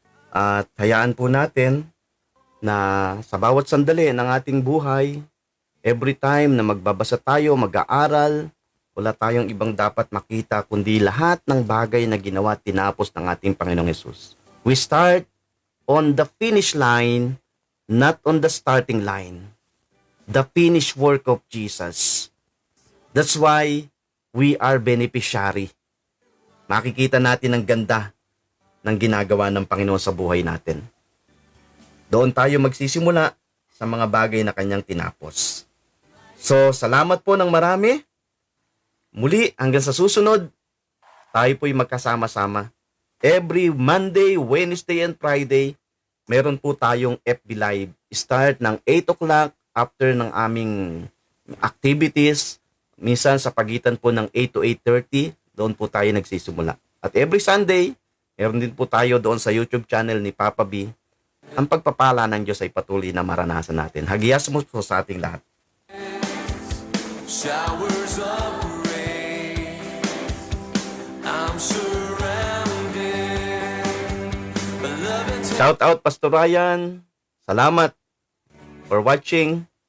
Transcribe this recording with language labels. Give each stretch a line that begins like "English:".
Filipino: At hayaan po natin na sa bawat sandali ng ating buhay,
English: every time
Filipino: na magbabasa tayo, mag-aaral, wala tayong ibang dapat makita kundi lahat ng bagay na ginawa at tinapos ng ating Panginoong Hesus.
English: We start on the finish line, not on the starting line. The finished work of Jesus. That's why we are beneficiary.
Filipino: Makikita natin ang ganda ng ginagawa ng Panginoon sa buhay natin. Doon tayo magsisimula sa mga bagay na kanyang tinapos. So, salamat po ng marami. Muli, hanggang sa susunod, tayo po'y magkasama-sama.
English: Every Monday, Wednesday, and Friday,
Filipino: meron po tayong
English: FB Live. Start ng 8 o'clock after ng aming activities.
Filipino: Minsan sa pagitan po ng 8 to 8:30, doon po tayo nagsisimula. At every Sunday, meron din po tayo doon sa YouTube channel ni Papa B. Ang pagpapala ng Diyos ay patuloy na maranasan natin. Hagiyas mo po sa ating lahat.
English: Showers of rain, I'm surrounded. Beloved, Shout out Pastor Ryan.
Filipino: Salamat
English: for watching.